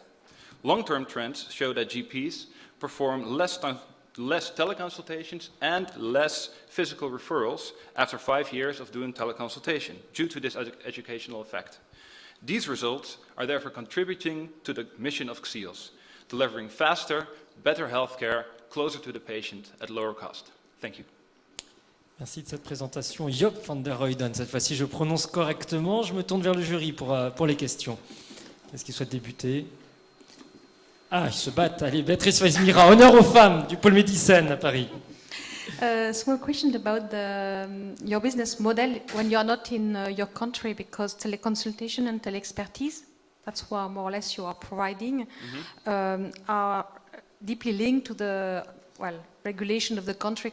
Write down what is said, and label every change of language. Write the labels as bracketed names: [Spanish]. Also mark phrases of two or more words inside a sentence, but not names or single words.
[English] Long-term trends show that GPs perform less teleconsultations and less physical referrals after 5 years of doing teleconsultation, due to this educational effect. These results are therefore contributing to the mission of Xeos, delivering faster, better healthcare closer to the patient at lower cost. Thank you. [French] Merci de cette présentation. Job van der Ruyden, cette fois-ci je prononce correctement. Je me tourne vers le jury pour les questions. Est-ce qu'ils souhaitent débuter? Ah, ils se battent. Allez, Béatrice Weismira, honneur aux femmes du pôle Médicine à Paris. [English] Small question about your business model when you are not in your country, because teleconsultation and tele-expertise, that's what more or less you are providing, are deeply linked to the regulation of the country.